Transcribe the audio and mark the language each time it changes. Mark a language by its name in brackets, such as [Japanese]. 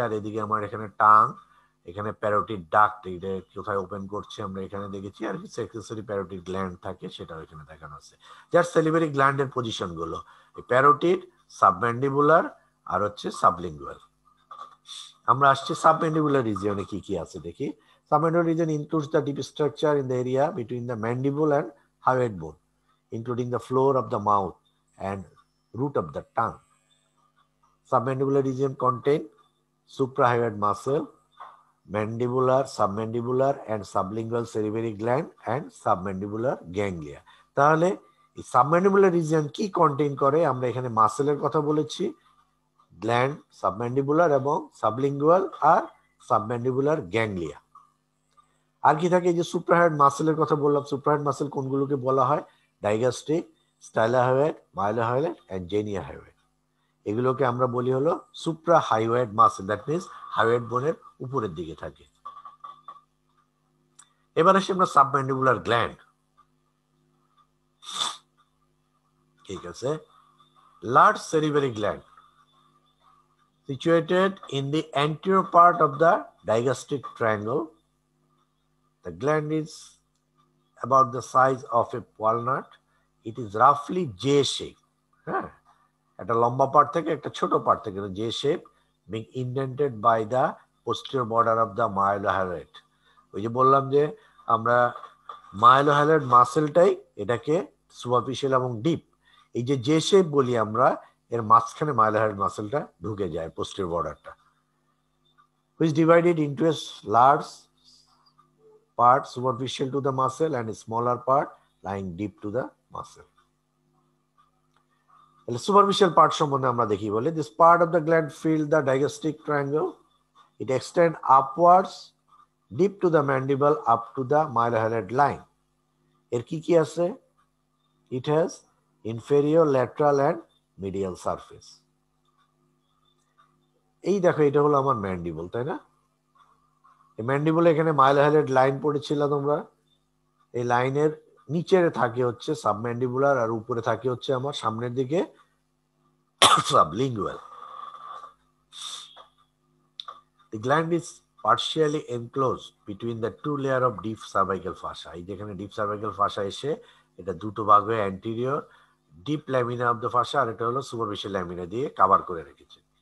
[Bangla] আর এদিকে আমার এখানে টাং, এখানে প্যারোটিড ডাক্ট, এটা কোথায় ওপেন করছে আমরা এখানে দেখেছি। আর কিছু অ্যাক্সেসরি প্যারোটিড গ্ল্যান্ড থাকে, সেটাও এখানে দেখানো আছে। যার সেলিভারি গ্ল্যান্ডের পজিশন গুলো প্যারোটিড, সাবম্যান্ডিবুলার, আর হচ্ছে সাবলিঙ্গুয়াল। আমরা আসছি সাবম্যান্ডিবুলার রিজিয়নে কি কি আছে দেখি। [English] Submandibular region includes the deep structure in the area between the mandible and hyoid bone, including the floor of the mouth and root of the tongue. Submandibular region contain suprahyoid muscle, mandibular, submandibular and sublingual salivary gland and submandibular ganglia. [Bangla] তাহলে এই submandibular region কি contain করে? আমরা এখানে মাসেলের কথা বলেছি, gland, submandibular এবং sublingual আর submandibular ganglia. আর কি থাকে? এই যে সুপ্রাহাইড মাসেলের কথা বললাম, সুপ্রাহাইড মাসেল কোনগুলোকে বলা হয়? ডাইগাস্ট্রিক, স্টাইলোহাইড, মাইলোহাইড এন্ড জেনিয়াহাইড। এগুলোকে আমরা বলি হলো সুপ্রা হাইওয়েড মাসেল, দ্যাট মিনস হাইওয়েড বোনের উপরের দিকে থাকে। এবার আসি আমরা সাবম্যান্ডিবুলার গ্ল্যান্ড। ঠিক আছে, [English] Large salivary gland situated in the anterior part of the digastric triangle. The gland is about the size of a walnut. It is roughly J shape. [Bangla] হ্যাঁ, একটা লম্বা পার্ট থেকে [English] একটা ছোট পার্ট থেকে J shape being indented by the posterior border of the myelohyarid. [Bangla] ওই যে বললাম যে আমরা মাইলোহাইলাইড মাসেলটাই এটাকে সুপারফিশিয়াল এবং ডিপ, এই যে J shape বলি আমরা, এর মাঝখানে মাইলোহাইলাইড মাসেলটা ঢুকে যায়, পোস্টেরিয়র বর্ডারটা, [English] which divided into a large part superficial to the muscle and a smaller part lying deep to the muscle. [Bangla] তাহলে সুপারফিশিয়াল পার্ট সম্বন্ধে আমরা দেখি বলে, [English] this part of the gland fill the digastric triangle. It extend upwards deep to the mandible up to the myelohyarid line. [Bangla] এর কি কি আছে? [English] It has inferior, lateral and medial surface. [Bangla] এই দেখো, এটা হলো আমার ম্যান্ডিবল, তাই না? এই ম্যান্ডিবলে এখানে মাইলোহাইলাইড লাইন পড়েছিল তোমরা, এই লাইনের নিচে থাকে হচ্ছে সাবম্যান্ডিবুলার আর উপরে থাকে হচ্ছে আমার সামনের দিকে sublingual. [English] The gland is partially enclosed between the two layer of deep cervical fascia. [Bangla] এই যেখানে ডিপ সার্ভাইকাল ফাসা এসে এটা দুটো ভাগ হয়ে anterior deep lamina of the ফাসা আর এটা হলো সুপারফিশিয়াল ল্যামিনা দিয়ে কভার করে রেখেছে।